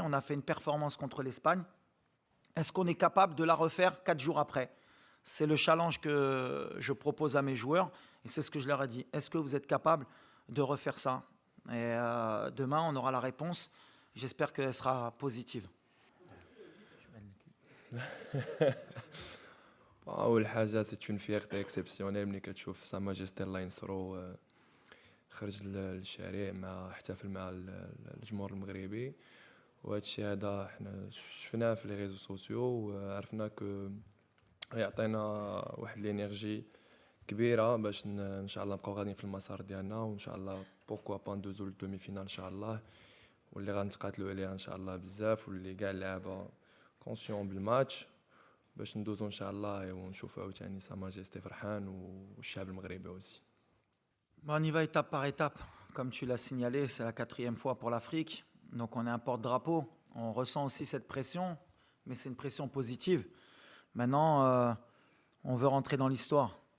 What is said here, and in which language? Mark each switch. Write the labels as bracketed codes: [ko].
[fr] On a fait une performance contre l'Espagne. Est-ce qu'on est capable de la refaire 4 jours après? C'est le challenge que je propose à mes joueurs et c'est ce que je leur ai dit. Est-ce que vous êtes capable de refaire ça? Et demain, on aura la réponse. J'espère qu'elle sera positive. [ar] أول حاجة [fr] c'est une fierté exceptionnelle [ar] ملي كتشوف سا ماجستي الله ينصرو خرج للشارع مع احتفل مع الجمهور المغربي وهذا الشيء هذا حنا شفناه في لي ريزو سوسيو وعرفنا كو يعطينا واحد الانرجي كبيره باش ان شاء الله نبقاو غاديين في المسار ديالنا وان شاء الله بوركوا با ندوزو للدومي فينال ان شاء الله واللي غنتقاتلوا عليها ان شاء الله بزاف واللي كاع اللعابه كونسيون بالماتش باش ندوزو ان شاء الله ونشوفوا عاوتاني سا ماجستي فرحان والشعب المغربي aussi. [fr] On y va étape par étape. Comme tu l'as signalé, c'est la 4e fois pour l'Afrique. Donc on est un porte-drapeau. On ressent aussi cette pression, mais c'est une pression positive. Maintenant, on veut rentrer dans l'histoire.